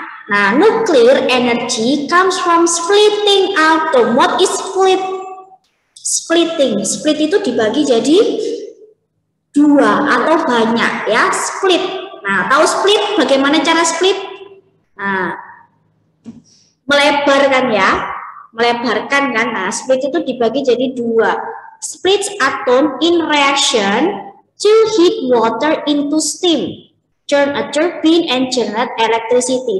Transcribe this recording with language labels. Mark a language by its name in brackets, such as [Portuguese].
[English] Nah, nuclear energy comes from splitting atom. What is split? Splitting. [Indonesian] Split itu dibagi jadi dua atau banyak, ya. Split. Nah, tahu split? Bagaimana cara split? Nah, melebarkan ya, melebarkan kan. Nah, split itu dibagi jadi dua. [English] Split atom in reaction to heat water into steam. turn a turbine and generate electricity.